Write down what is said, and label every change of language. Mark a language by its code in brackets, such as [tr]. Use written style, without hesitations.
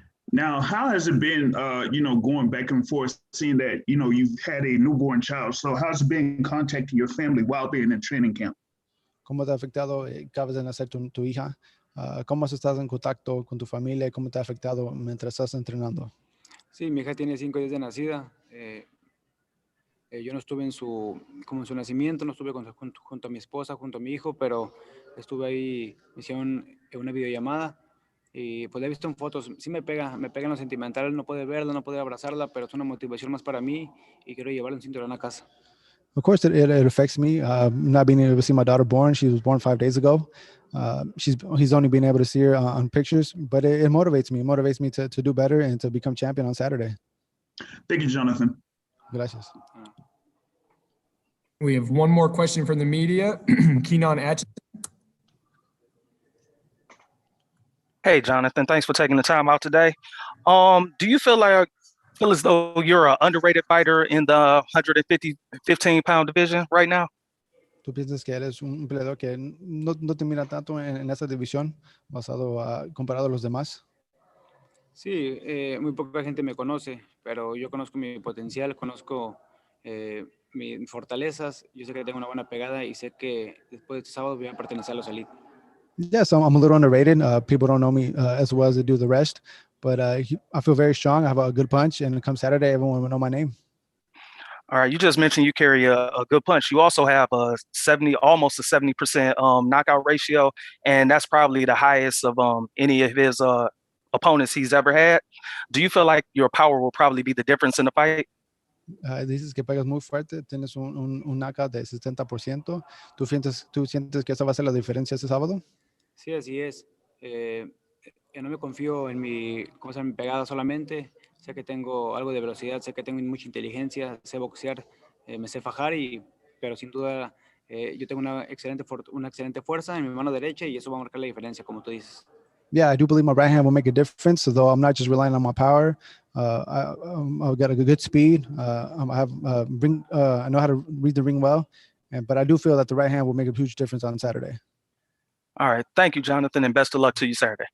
[en] Now, how has it been, going back and forth, seeing that, you've had a newborn child? So how's it been contacting your family while being in training camp? [es] ¿Cómo te ha afectado? Acabas de nacer tu hija. ¿Cómo has estado en contacto con tu familia? ¿Cómo te ha afectado mientras estás entrenando? Sí, mi hija tiene 5 días de nacida. Yo no estuve en su nacimiento, no estuve junto a mi esposa, junto a mi hijo, pero estuve ahí, me hicieron una videollamada y pues la he visto en fotos. Sí me pega en lo sentimental, no puede verla, no puede abrazarla, pero es una motivación más para mí y quiero llevarle un cinturón a casa. [en] Of course, it affects me. Not being able to see my daughter born. She was born 5 days ago. He's only been able to see her on pictures, but it motivates me. It motivates me to do better and to become champion on Saturday. Thank you, Jonathan. [es] Gracias. [en] We have one more question from the media. Keenan Atchison. Hey, Jonathan, thanks for taking the time out today. Do you feel as though you're an underrated fighter in the 15-pound division right now? [es] ¿Tú piensas que eres un peleador que no te mira tanto en esa división comparado a los demás? Sí, muy poca gente me conoce, pero yo conozco mi potencial, conozco mis fortalezas. Yo sé que tengo una buena pegada y sé que después de este sábado voy a pertenecer a los Elite. [en] Yes, I'm a little underrated. People don't know me as well as they do the rest, but I feel very strong. I have a good punch, and come Saturday, everyone will know my name. All right, you just mentioned you carry a good punch. You also have almost a 70% knockout ratio, and that's probably the highest of any of his opponents he's ever had. Do you feel like your power will probably be the difference in the fight? [es] Dices que pegas muy fuerte, tienes un knockout de 70%. ¿Tú sientes que esa va a ser la diferencia este sábado? Sí, así es. No me confío en mi pegada solamente. Sé que tengo algo de velocidad, sé que tengo mucha inteligencia, sé boxear, me sé fajar, pero sin duda yo tengo una excelente fuerza en mi mano derecha y eso va a marcar la diferencia, como tú dices. [en] Yeah, I do believe my right hand will make a difference, although I'm not just relying on my power. I've got a good speed. I know how to read the ring well, but I do feel that the right hand will make a huge difference on Saturday. All right. Thank you, Jonathan, and best of luck to you Saturday.